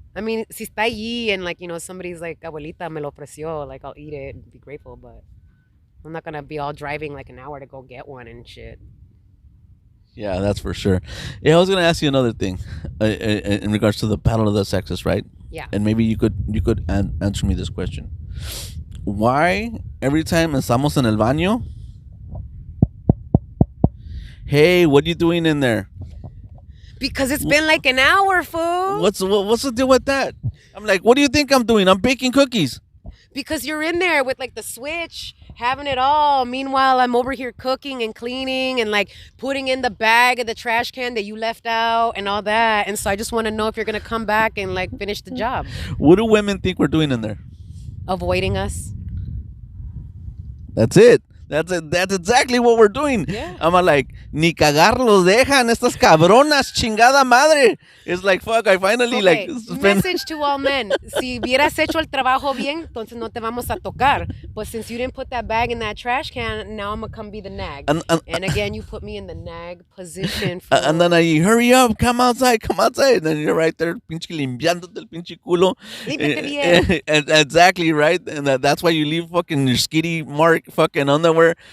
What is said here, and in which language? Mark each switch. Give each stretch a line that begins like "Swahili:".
English: I mean,
Spanish: si está allí
English: and like, somebody's like,
Spanish: abuelita me lo ofreció,
English: like I'll eat it and be grateful, but I'm not gonna be all driving like an hour to go get one and shit. Yeah, that's for sure. Yeah, I was gonna ask you another thing, in regards to the battle of the sexes, right? Yeah. And maybe you could answer me this question. Why every time
Spanish: estamos en el baño?
English: Hey, what are you doing in there? Because it's been like an hour, fool. What's the deal with that? I'm like, what do you think I'm doing? I'm baking cookies. Because you're in there with like the switch, having it all. Meanwhile, I'm over here cooking and cleaning and like putting in the bag of the trash can that you left out and all that. And so I just want to know if you're gonna come back and like finish the job. What do women think we're doing in there? Avoiding us. That's it. That's it. That's exactly what we're doing. Yeah.
Spanish: I'm like, ni cagar los dejan estas cabronas, chingada madre.
English: It's like, fuck, I finally like Okay, spend. message to all men.
Spanish: Si hubieras hecho el trabajo bien, entonces no te vamos a tocar.
English: But since you didn't put that bag in that trash can, now I'm gonna come be the nag. And again, you put me in the nag position. And then I hurry up, come outside, come outside. And then you're right there,
Spanish: pinche limpiándote el pinche culo. Límpiate bien.
English: And exactly right. And that's why you leave fucking your skitty mark fucking underwear.